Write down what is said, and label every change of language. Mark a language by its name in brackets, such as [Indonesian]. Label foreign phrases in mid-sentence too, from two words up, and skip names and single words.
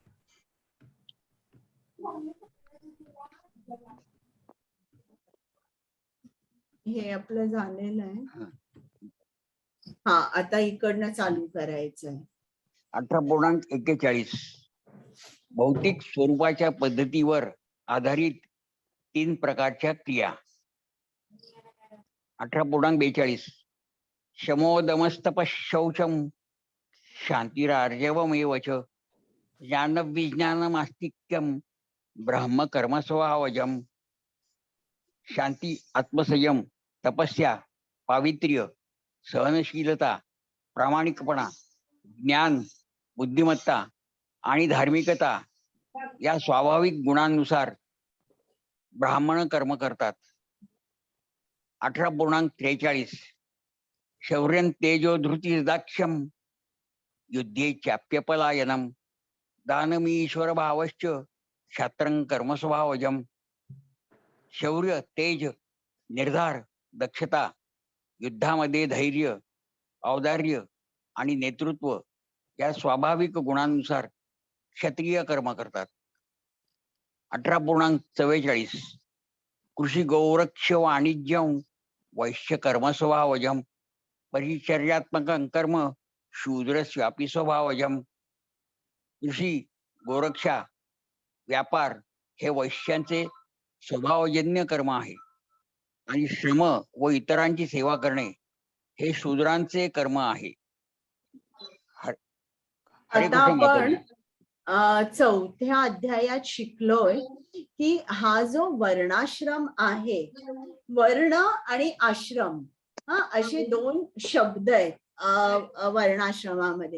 [Marathi] हे आपलं झालेलं आहे. हा, आता इकडनं चालू करायचंय. 18.41 भौतिक स्वरूपाच्या पद्धतीवर आधारित 3 प्रकारच्या क्रिया. [Sanskrit] 18.42 शमोदमस्तपशौचम शांतिरार्जवमेव च ज्ञानविज्ञानमास्तिक्यम ब्रह्म कर्म स्वभावजम. [Marathi] शांती, आत्मसंयम, तपस्या, पावित्र्य, सहनशीलता, प्रामाणिकपणा, ज्ञान, बुद्धिमत्ता आणि धार्मिकता या स्वाभाविक गुणांनुसार ब्राह्मण कर्म करतात. [Sanskrit] 18.43 शौर्यं तेजो धृतिर्दाक्ष्यम युद्धे चाप्यपलायनम दानमीश्वर भावश्च क्षात्रं कर्म स्वभावजम. [Marathi] शौर्य, तेज, निर्धार, दक्षता, युद्धामध्ये धैर्य, औदार्य आणि नेतृत्व या स्वाभाविक गुणांनुसार क्षत्रिय कर्म करतात. [Sanskrit] 18.44 कृषी गौरक्ष वाणिज्यं वैश्य कर्म स्वभावजम परिचर्यात्मक कर्म शूद्रस्यापि स्वभावजम. [Marathi] कृषी, गोरक्षा, व्यापार हे वैश्यांचे स्वभावजन्य कर्म आहे आणि श्रम व इतरांची सेवा करणे हे शूद्रांचे कर्म आहे. आता आपण चौथ्या अध्यायात शिकलोय की हा जो वर्णाश्रम आहे, वर्ण आणि आश्रम, असे 2 शब्द आहेत वर्णाश्रमामध्ये.